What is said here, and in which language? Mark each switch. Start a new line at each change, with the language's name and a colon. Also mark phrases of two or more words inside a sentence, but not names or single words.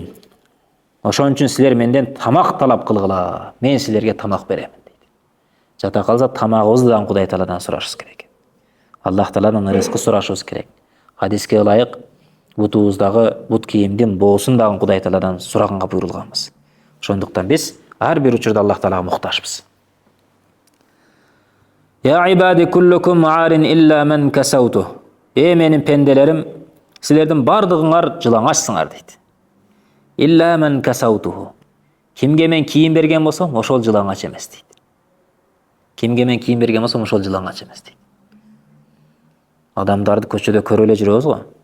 Kyrgyz: Ошон үчүн силер менден тамак талап кылгыла, мен силерге тамак беремин дейт. Жата калса тамагыбызды да Кудай Тааладан сурашыбыз керек. Аллах Тааладан рызкы сурашыбыз керек. Хадиске ылайык бутубуздагы бут кийимдин боосун дагы Кудай Тааладан сураганга буйрулганбыз. Ошондуктан биз ар бир учурда Аллах Таалага муктажбыз.
Arabic: يا عبادي كلكم عار إلا من كسوت.
Kyrgyz: Менин пенделерим, силердин бардыгыңар жылаңачсыңар дейт.
Arabic: إلا من كسوته.
Kyrgyz: Кимге мен кийим берген болсом, ошол жылаңач эмес дейт. Кимге мен кийим берген болсом, ошол жылаңач эмес дейт. Адамдарды көчөдө көрүп эле жүрөбүз го.